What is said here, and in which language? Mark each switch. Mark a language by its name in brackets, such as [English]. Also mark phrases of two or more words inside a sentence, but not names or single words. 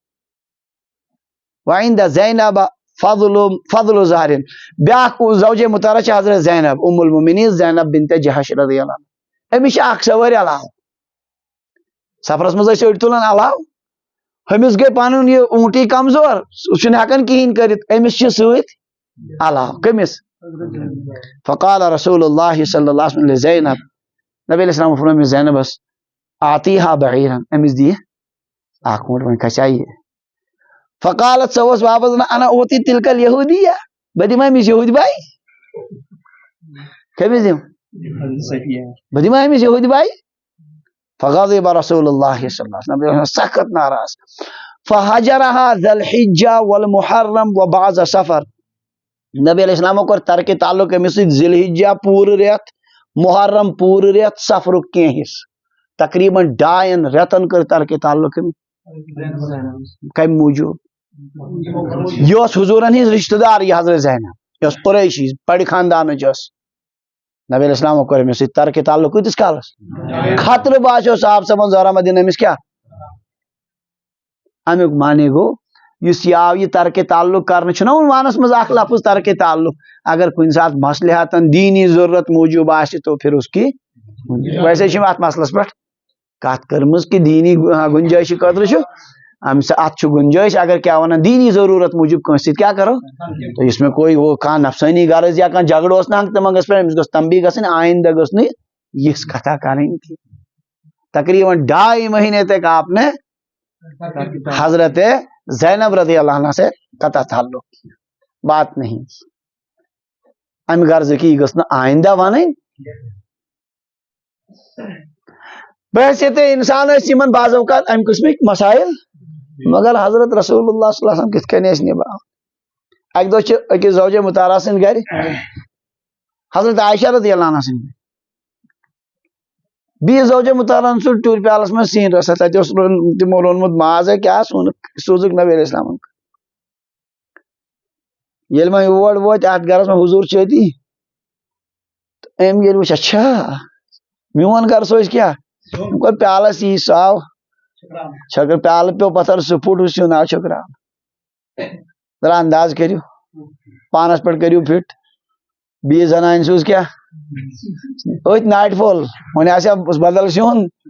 [Arabic] وعند زینب فضل [Kashmiri] ظہرن بیاکھ زوجے مطہرہ چھِ حضرت زینب ام المؤمنین زینب بنت جہش رضی اللہ عنہ أمِس چھِ اکھ سوٲرۍ علاوٕ سفرس منٛز ٲسۍ أڑۍ تُلان علاوٕ أمِس گٔے پنُن یہِ اوٗنٹٕے کمزور سُہ چھُنہٕ ہٮ۪کان کِہیٖنۍ کٔرِتھ أمِس چھِ سۭتۍ علاوٕ کٔمِس [Arabic] فقال رسول اللہ صلی اللہ علیہ وسلم [Kashmiri] زینب نبی علیہ السلام فرمٲے زینبس [Arabic] آتیہا بعیرن [Kashmiri] أمِس دِ اکھ اوٗنٹ وۄنۍ کھسیا یہِ فقالت سۄ ؤژھ واپس [Arabic] انا اوتی تلک الیہودیہ [Kashmiri] بہٕ دِمہٕ أمِس یہودی باے کٔمِس دِمہٕ بہٕ دِمہٕ أمِس یہودی باے [Arabic] فغضب رسول اللہ صلی اللہ علیہ وسلم [Kashmiri] سخت ناراض [Arabic] فہجرها ذی الحجہ والمحرم وبعض سفر [Kashmiri] نبی علیہ السلام کور ترک تعلق أمِس سۭتۍ ذی الحجہ پوٗرٕ رٮ۪تھ محرم پوٗرٕ رٮ۪تھ سفرُک کینٛہہ حصہٕ تقریباً 2 رٮ۪تن کٔر ترک تعلق کمہِ موٗجوٗب یہ حضورن ہز رشتہ دار یہ حضرت زینب یہ قریشی بڑِ خاندانٕچ ٲس نبی علیہ السلام کوٚر أمِس سۭتۍ ترک تعلق کۭتِس کالس خطرٕ باسیو صاحب صاحبن ضرورت دِنۍ أمِس کیٛاہ امیُک معنی گوٚو یُس یہِ آو یہِ ترک تعلق کرنہٕ چھُنہ عنوانس منٛز اکھ لفظ ترک تعلق اگر کُنہِ ساتہٕ مصلحتن دیٖنی ضروٗرت موٗجوٗب آسہِ تو [Urdu] پھر اس کی ویسے [Kashmiri] چھِ اتھ مسلس پٮ۪ٹھ کتھ کٔرمٕژ کہِ دیٖنی گُنجٲیشہِ خٲطرٕ چھُ ات چھُ گنجٲیش اگر کیا ونان دینی ضرورت موجود کٲنٛسہِ سۭتۍ کیا کرو [Urdu] تو اس میں کوئی وہ [Kashmiri] کانٛہہ نفسانی غرض یا کانٛہہ جھگڑٕ اوس نہٕ ہنٛگتہٕ منٛگس پٮ۪ٹھ أمِس گٔژھ تنبیہ گژھٕنۍ آئندہ گٔژھ نہٕ یِژھ کتھا کرٕنۍ کینٛہہ [Urdu] تقریباً 2.5 مہینے تک آپ نے حضرت زینب رضی اللہ عنہ سے قطع تعلق کیا بات نہیں [Kashmiri] امہِ غرض کی گٔژھ نہٕ آئندہ ونٕنۍ بحثیت انسان ٲسۍ یِمن بعض اوقات امہِ قٕسمٕکۍ مسائل مگر حضرت رسول اللہ صلی اللہ علیہ وسلم کِتھ کٔنۍ ٲسۍ نِباوان اکہِ دۄہ چھِ أکِس زوجے مطہرہ سٕنٛدِ گرِ حضرت عائشہ رضی اللہ عنہ سٕنٛدِ بیٚیِس زوجے مطہرہ سُنٛد ٹوٗرِ پیالس منٛز سِنۍ رژھا تتہِ اوس تِمو روٚنمُت ماز کیٛاہ سوٗزُکھ نبی علیہ السلامن ییٚلہِ وۄنۍ یور وٲتۍ اتھ گرس منٛز حضوٗر چھِ أتی تہٕ أمۍ ییٚلہِ وٕچھ اچھا میون گرٕ سوزِ کیٛاہ أمۍ کوٚر پیالس یی سُہ آو چھکر پیالہٕ پیوٚو پتھر سُہ پھُٹ سیُن آو چھٔکراونہٕ ذرا انداز کٔرِو پانس پٮ۪ٹھ کٔرِو فٹ بیٚیِس زنانہِ سوٗز کیٛاہ أتھۍ ناٹہِ پھوٚل وۄنۍ آسیا بدل سیُن